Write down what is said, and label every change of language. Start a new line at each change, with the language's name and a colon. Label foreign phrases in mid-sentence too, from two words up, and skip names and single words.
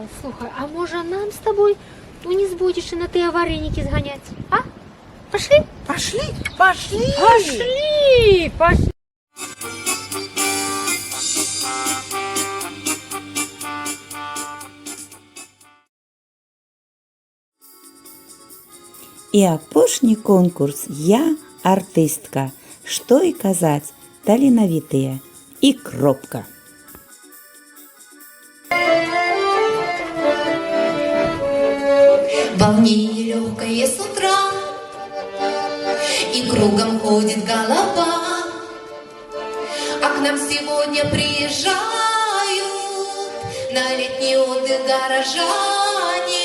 Russian: Слухай, а может нам с тобой не сбудешь на те вареники сгонять? А? Пошли? Пошли, пошли. Пошли! Пошли!
Belarusian: І апошні конкурс «Я артистка». Што і казаць, таленавітыя. І кропка.
Russian: Волнение легкое с утра, и кругом ходит голова. А к нам сегодня приезжают на летний отдых горожане.